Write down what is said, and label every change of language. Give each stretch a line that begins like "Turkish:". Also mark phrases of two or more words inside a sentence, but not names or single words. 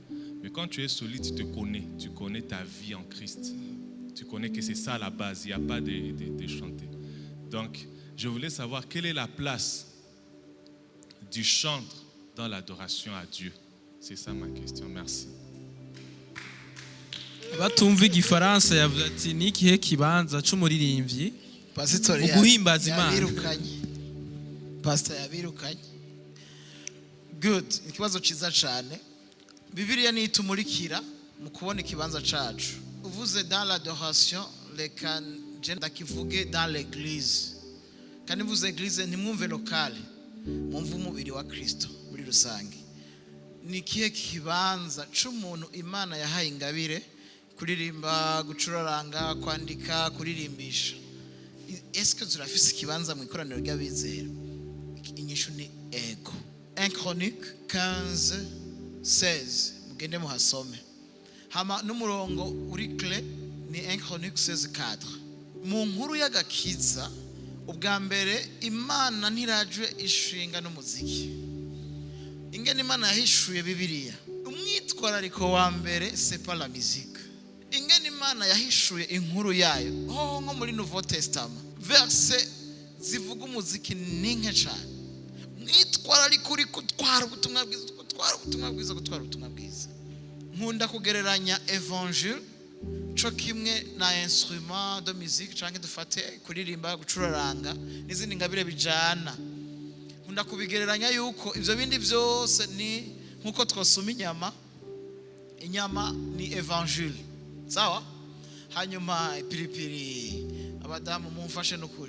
French: Mais quand tu es solide, tu connais ta vie en Christ. Tu connais que c'est ça la base, il n'y a pas de chanter. Donc, je voulais savoir quelle est la place du chantre dans l'adoration à Dieu. C'est ça ma question, merci.
Rundi: Batumva igifaransa yavuze ati ni ikihe kibanza c'umuririmbyi mu guhimbaza Imana. Pastor yabirukanye. Good, ikibazo ciza cyane. Bibiliya ni itumurikira mu kubona ikibanza cacu. Uvuze
French: dans l'adoration,
Rundi: reka je ndakivuge
French: dans l'église.
Rundi: Kandi uvuze église ntimwumve locale, mwumve umubiri wa Kristo muri rusange. Ni ikihe kibanza c'umuntu Imana yahaye ingabire kuririmba, gucuraranga, kwandika, kuririmbisha.
French: Est-ce que
Rundi: turafise ikibanza mu ikoraniro ry'abizera? Inyishu ni ego. 1 Chronique 15:16 mugende muhasome. Hama n'umurongo uri clé ni 1 Chronique 16:4. Mu nkuru y'agakiza ubwa mbere Imana ntirajwe ishinga n'umuziki. Ingene Imana yahishuye Bibiliya. Umwitwarariko wa mbere
French: c'est pas la musique.
Rundi: Ingene Imana yahishuye inkuru yayo nko muri Nouveau Testament verse zivuga umuziki ni nke cyane. Mwitwarariko uri gutwara ubutumwa bwiza. Nkunda kugereranya evangile cyo kimwe na
French: instrument de musique
Rundi: cyangwa dufate kuririmba, gucuraranga n'izindi ngabire bijana. Nkunda kubigereranya yuko ivyo bindi byose ni nkuko twosoma inyama ni evangile. Sawa? Hanyuma ipiripiri abadamu mumfashe n'ukuri.